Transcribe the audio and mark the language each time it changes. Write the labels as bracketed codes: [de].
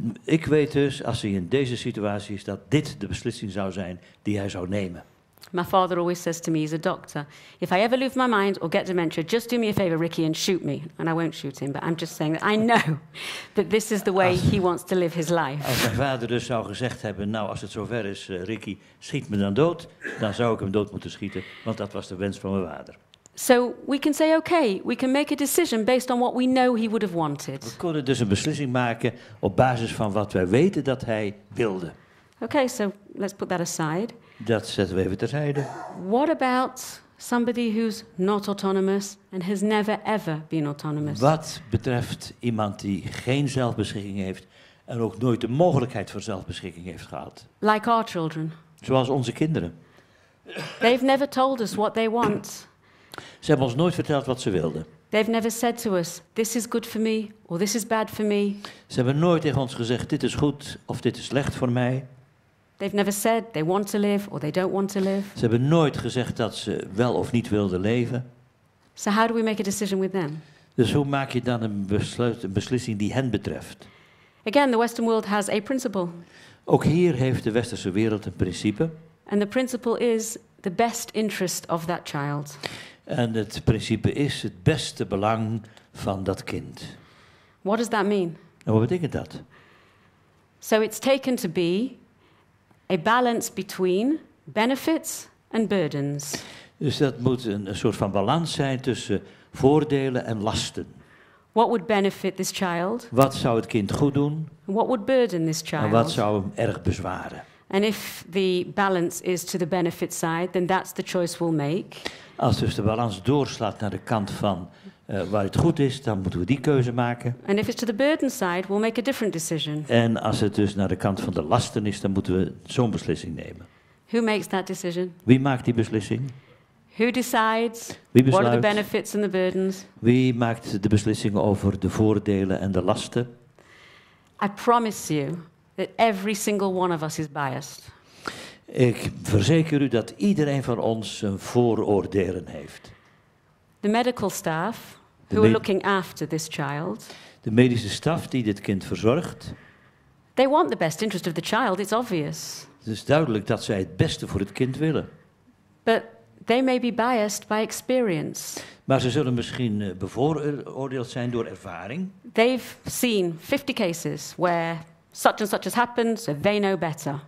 [nl] Ik weet dus, als hij in deze situatie is, dat dit de beslissing zou zijn die hij zou nemen. [en] My father always says to me, he's a doctor, if I ever lose my mind or get dementia, just do me a favor, Ricky, and shoot me. And I won't shoot him, but I'm just saying that I know that this is the way he wants to live his life. [nl] Als mijn vader dus zou gezegd hebben, nou als het zover is, Ricky, schiet me dan dood, dan zou ik hem dood moeten schieten, want dat was de wens van mijn vader. [en] So we can say, okay, we can make a decision based on what we know he would have wanted. [nl] We konden dus een beslissing maken op basis van wat wij weten dat hij wilde. [en] Okay, so let's put that aside. [nl] Dat zetten we even terzijde. [en] What about somebody who's not autonomous and has never ever been autonomous? [nl] Wat betreft iemand die geen zelfbeschikking heeft en ook nooit de mogelijkheid voor zelfbeschikking heeft gehad. [en] Like our children. [nl] Zoals onze kinderen. [en] They've never told us what they want. [nl] Ze hebben ons nooit verteld wat ze wilden. [en] They've never said to us, this is good for me, or this is bad for me. [nl] Ze hebben nooit tegen ons gezegd, dit is goed of dit is slecht voor mij. [en] They've never said they want to live or they don't want to live. [nl] Ze hebben nooit gezegd dat ze wel of niet wilden leven. [en] So how do we make a decision with them? [nl] Dus hoe maak je dan een beslissing die hen betreft? [en] Again, the Western world has a principle. [nl] Ook hier heeft de westerse wereld een principe. [en] And the principle is the best interest of that child. [nl] En het principe is het beste belang van dat kind. [en] What does that mean? [nl] En wat betekent dat? [en] So it's taken to be a balance between benefits and burdens. [nl] Dus dat moet een soort van balans zijn tussen voordelen en lasten. [en] What would benefit this child? [nl] Wat zou het kind goed doen [en] And what would burden this [nl] en [en] child? [nl] wat zou hem erg bezwaren? [en] And if the balance is to the benefit side, then that's the choice we'll make. [nl] Als dus de balans doorslaat naar de kant van waar het goed is, dan moeten we die keuze maken. [en] And if it's to the burden side, we'll make a different decision. [nl] En als het dus naar de kant van de lasten is, dan moeten we zo'n beslissing nemen. [en] Who makes that decision? [nl] Wie maakt die beslissing? [en] Who decides? [nl] Wie [en] What are the [nl] besluit? [en] benefits and the burdens? [nl] Wie maakt de beslissing over de voordelen en de lasten? [en] I promise you that every single one of us is biased. [nl] Ik verzeker u dat iedereen van ons een vooroordelen heeft. [en] The medical staff The who are looking after this child, [nl] De medische staf die dit kind verzorgt, [en] they want the best interest of the child, it's obvious. [nl] het is duidelijk dat zij het beste voor het kind willen. [en] But they may be biased by experience. [nl] Maar ze zullen misschien bevooroordeeld zijn door ervaring. [en] They've seen 50 cases where such and such has happened, so they know better.